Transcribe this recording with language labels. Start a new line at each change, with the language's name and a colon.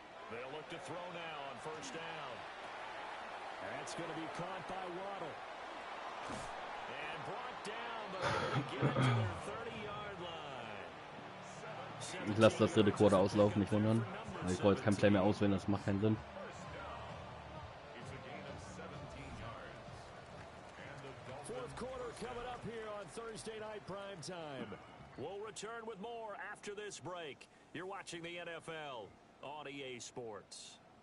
English: They'll look to throw now on 1st down. That's going to be caught by Waddle. And brought down, but they get it to their 30-yard line.
German: Ich lasse das dritte Quarter auslaufen, nicht wundern. Weil ich wollte jetzt kein Play mehr auswählen, das macht keinen Sinn.
English: Fourth quarter coming up here on Thursday night prime time. We'll return with more after this break. You're watching the NFL on EA Sports.